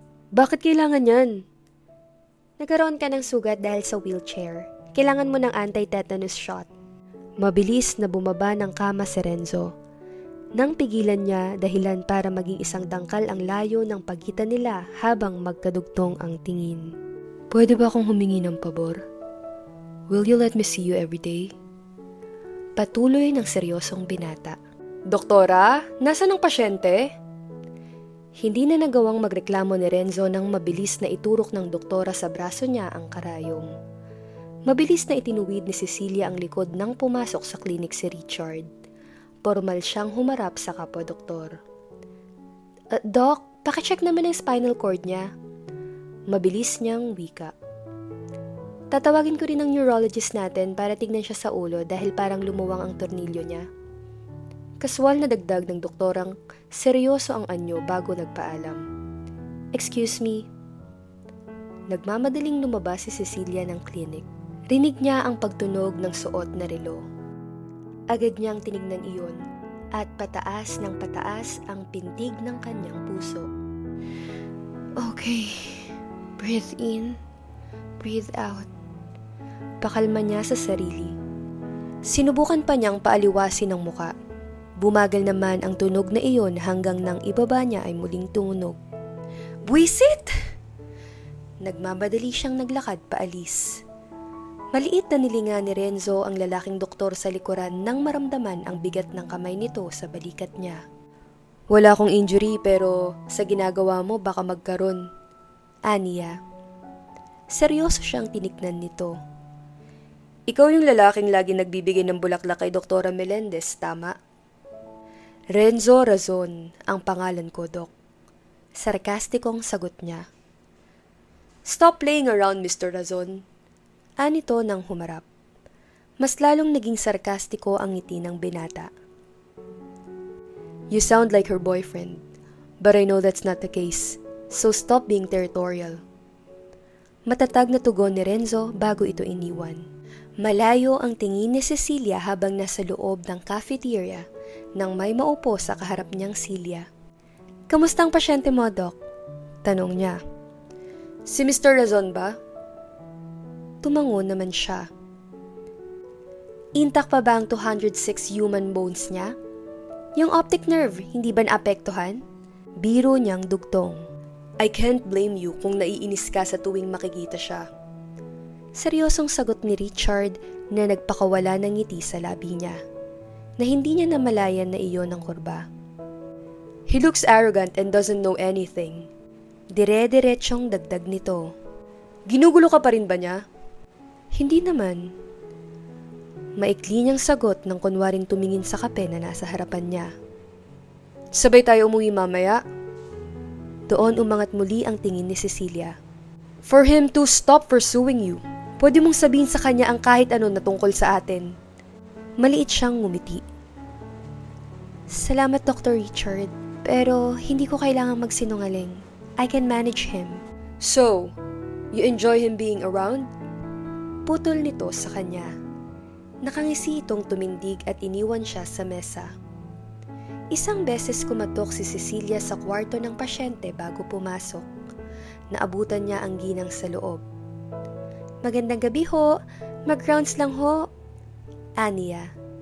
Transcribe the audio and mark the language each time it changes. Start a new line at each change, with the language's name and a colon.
Filipino: Bakit kailangan yan? Nagkaroon ka ng sugat dahil sa wheelchair. Kailangan mo ng anti-tetanus shot. Mabilis na bumaba ng kama si Renzo. Nang pigilan niya dahilan para maging isang dangkal ang layo ng pagitan nila habang magkadugtong ang tingin. Pwede ba akong humingi ng pabor?
English: Will you let me see you every day?
Filipino: Patuloy ng seryosong binata. Doktora, nasaan ang pasyente? Hindi na nagawang magreklamo ni Renzo nang mabilis na iturok ng doktora sa braso niya ang karayom. Mabilis na itinuwid ni Cecilia ang likod nang pumasok sa klinik si Richard. Formal siyang humarap sa kapwa-doktor. Doc, pakicheck naman ang spinal cord niya. Mabilis niyang wika. Tatawagin ko rin ang neurologist natin para tignan siya sa ulo dahil parang lumuwang ang tornilyo niya. Kaswal na dagdag ng doktorang seryoso ang anyo bago nagpaalam.
English: Excuse me.
Filipino: Nagmamadaling lumabas si Cecilia ng klinik. Rinig niya ang pagtunog ng suot na relo. Agad niyang tinignan iyon at pataas ng pataas ang pintig ng kanyang puso.
English: Okay, breathe in, breathe out.
Filipino: Pakalma niya sa sarili. Sinubukan pa niyang paaliwasin ang muka. Bumagal naman ang tunog na iyon hanggang nang ibaba niya ay muling tumunog. Buwisit! Nagmamadali siyang naglakad paalis. Maliit na nilinga ni Renzo ang lalaking doktor sa likuran nang maramdaman ang bigat ng kamay nito sa balikat niya. Wala akong injury pero sa ginagawa mo baka magkaroon. Aniya. Seryoso siyang tinignan nito. Ikaw yung lalaking lagi nagbibigay ng bulaklak kay Doktora Melendez, tama? Renzo Razon ang pangalan ko, Dok. Sarkastikong sagot niya.
English: Stop playing around, Mr. Razon.
Filipino: Anito nang humarap. Mas lalong naging sarkastiko ang ngiti ng binata.
English: You sound like her boyfriend, but I know that's not the case, so stop being territorial.
Filipino: Matatag na tugon ni Renzo bago ito iniwan. Malayo ang tingin ni Cecilia habang nasa loob ng cafeteria nang may maupo sa kaharap niyang silya. Kamusta ang pasyente mo, Doc? Tanong niya. Si Mr. Razon ba? Tumango naman siya. Intact pa ba ang 206 human bones niya? Yung optic nerve, hindi ba naapektuhan? Biro niyang dugtong.
English: I can't blame you
Filipino: kung naiinis ka sa tuwing makikita siya. Seryosong sagot ni Richard na nagpakawala ng ngiti sa labi niya, na hindi niya namalayan na iyon ang kurba.
English: He looks arrogant and doesn't know anything.
Filipino: Dire-diretsyong dagdag nito. Ginugulo ka pa rin ba niya? Hindi naman. Maikli niyang sagot nang kunwaring tumingin sa kape na nasa harapan niya. Sabay tayo umuwi mamaya? Doon umangat muli ang tingin ni Cecilia.
English: For him to stop pursuing you.
Filipino: Pwede mong sabihin sa kanya ang kahit ano na tungkol sa atin. Maliit siyang ngumiti. Salamat, Dr. Richard. Pero hindi ko kailangang magsinungaling.
English: I can manage him. So, you enjoy him being around?
Filipino: Putol nito sa kanya. Nakangisi itong tumindig at iniwan siya sa mesa. Isang beses kumatok si Cecilia sa kwarto ng pasyente bago pumasok. Naabutan niya ang ginang sa loob. Magandang gabi ho. Mag-rounds lang ho. Aniya.